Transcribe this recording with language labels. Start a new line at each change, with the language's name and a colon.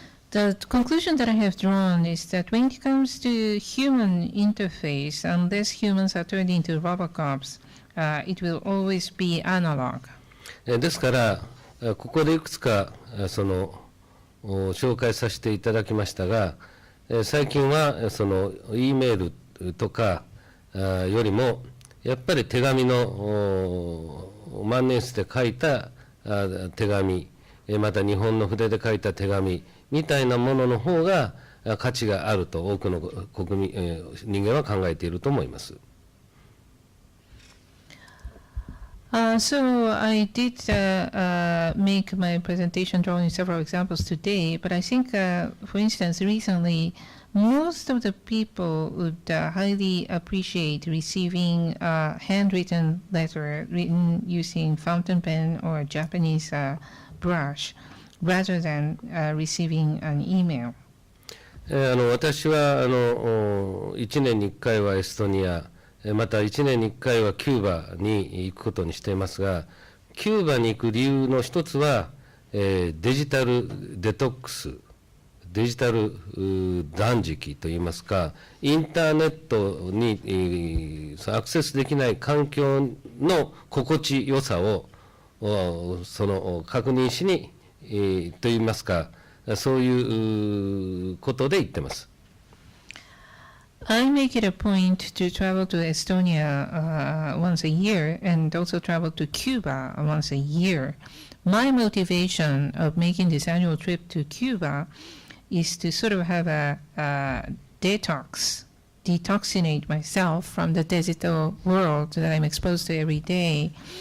English: The conclusion that I have drawn is that when it comes to human interface, unless humans are turned into Robocops, it will always be analog.
Japanese: ですからここでいくつかその紹介させていただきましたが、最近はその E メールとかよりもやっぱり手紙の万年筆で書いた手紙、また日本の筆で書いた手紙みたいなものの方が価値があると多くの人間は考えていると思います。
English: So I did make my presentation drawing several examples today, but I think, for instance, recently, most of the people would highly appreciate receiving a handwritten letter written using fountain pen or a Japanese brush, rather than receiving an email.
Japanese: 私は1年に1回はエストニア、また1年に1回はキューバに行くことにしていますが、キューバに行く理由の一つは、デジタルデトックス、デジタル断食といいますか、インターネットにアクセスできない環境の心地よさを確認しに、といいますか、そういうことで言ってます。
English: I make it a point to travel to Estonia once a year and also travel to Cuba once a year. My motivation of making this annual trip to Cuba is to sort of have a detoxinate myself from the digital world that I'm exposed to every day.